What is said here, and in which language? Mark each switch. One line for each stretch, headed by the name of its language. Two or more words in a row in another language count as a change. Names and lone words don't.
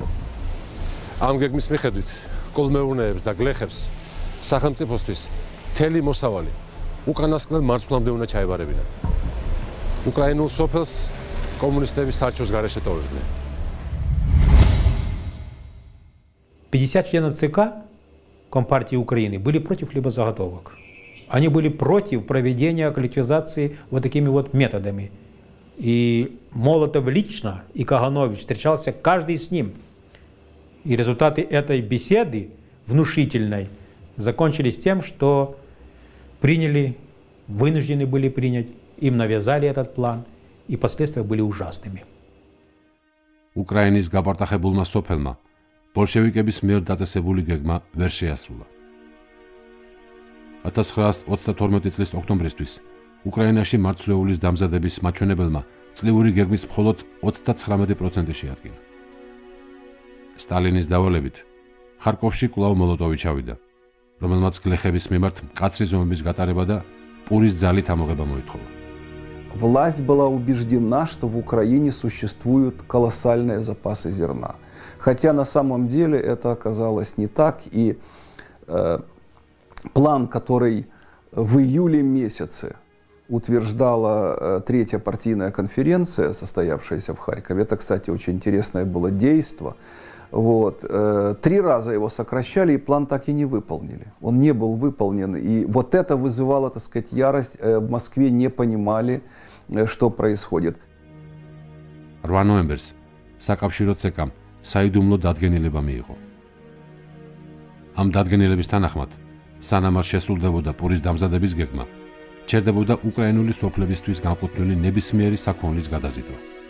Georgian: ამ გეგმის მიხედვით კოლმეურნეებს და გლეხებს სახელმწიფოსთვის მთელი მოსავალი უკანასკნელ მარცვლამდე უნდა ჩაევარებინათ. უკრაინულ სოფელს коммунистები საჩოს გარეშე ტოვებდნენ.
Russian: 50 членов ЦК Компартии Украины были против хлебозаготовок. Они были против проведения коллективизации вот такими вот методами. И Молотов лично, и Каганович встречался каждый с ним. И результаты этой беседы внушительной закончились тем, что вынуждены были принять, им навязали этот план, и последствия были ужасными.
Georgian: უკრაინის გაპარტახებულმა სოფელმა ბოლშევიკების მიერ დაწესებული გეგმა ვერ შეასრულა. 1932 წლის ოქტომბრისთვის უკრაინაში მარცვლეულის დამზადების მაჩვენებელმა წლიური გეგმის მხოლოდ 39% შეადგინა. სტალინის დავალებით ხარკოვში კვლავ მოლოტოვი ჩავიდა, რომელმაც გლეხების მიმართ მკაცრი ზომების გატარება და პურის ძალით ამოღება მოითხოვა.
Russian: Власть была убеждена, что в Украине существуют колоссальные запасы зерна. Хотя на самом деле это оказалось не так, и план, который в июле месяце утверждала Третья партийная конференция, состоявшаяся в Харькове, это, кстати, очень интересное было действо. Вот. 3 раза его сокращали, и план так и не выполнили. Он не был выполнен. И вот это вызывало, так сказать, ярость. В Москве не понимали, что происходит.
Georgian: 8 ნოემბერს საკავშირო ცეკამ საიდუმლო დადგენილება მიიღო. ამ დადგენილების თანახმად, სანამ არ შესრულდებოდა პურის დამზადების გეგმა, ჩერდებოდა უკრაინული სოფლებისთვის განკუთვნილი ნებისმიერი საქონლის გადაზიდვა.